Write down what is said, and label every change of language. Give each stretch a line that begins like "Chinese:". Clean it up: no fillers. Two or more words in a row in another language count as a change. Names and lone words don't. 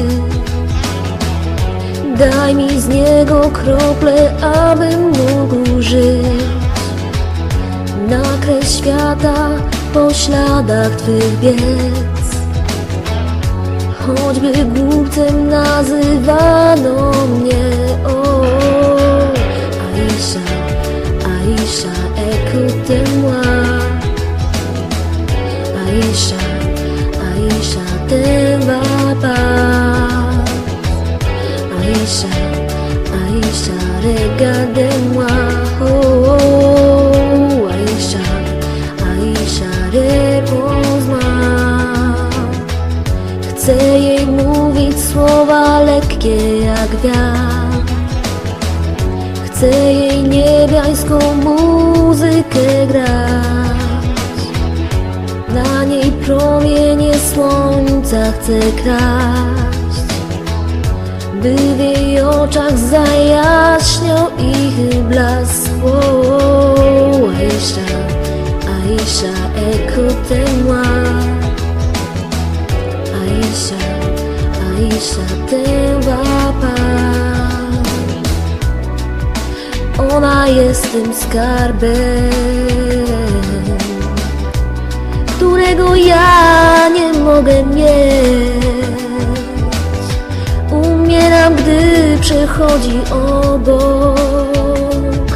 Polish: Daj mi z niego krople, abym mógł żyć. Nakreś świata po śladach Twych biec. Choćby głupcem nazywano mnie, o Aisha, Aisha,
French: écoute-moi. Aisha, Aisha, t'en vas pas. Aisha, Aisha, regarde-moi, oh Aisha, Aisha, réponds-moi.
Polish: Chcę jej mówić słowa lekkie jak wiatr. Chcę jej niebiańską muzykę grać. Na niej promienie słońca chcę kraść, by w jej oczach zajaśniał ich blask.
French: Oh, Aisha, Aisha, écoute-moi. Aisha, Aisha, t'en vas pas.
Polish: Ona jest tym skarbem, którego ja nie mogę mieć. Umieram, gdy przechodzi obok.